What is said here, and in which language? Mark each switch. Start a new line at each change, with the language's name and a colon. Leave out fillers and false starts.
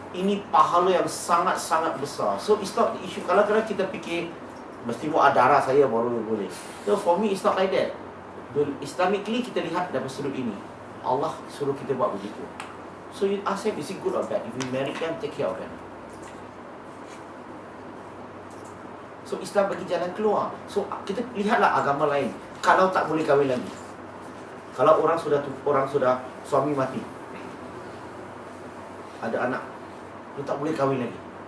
Malay: Ini pahala yang sangat-sangat besar.
English: So it's not the issue.
Malay: Kalau kita fikir mesti mau darah saya baru boleh.
English: So for me it's not like that. Islamically
Malay: kita lihat dari sudut ini, Allah suruh kita buat begitu.
English: So you ask him, is it good or bad? If we marry them, take care of them.
Malay: So Islam bagi jalan keluar. So kita lihatlah agama lain, kalau tak boleh kahwin lagi, kalau orang sudah suami mati, ada anak, dia tak boleh kahwin lagi.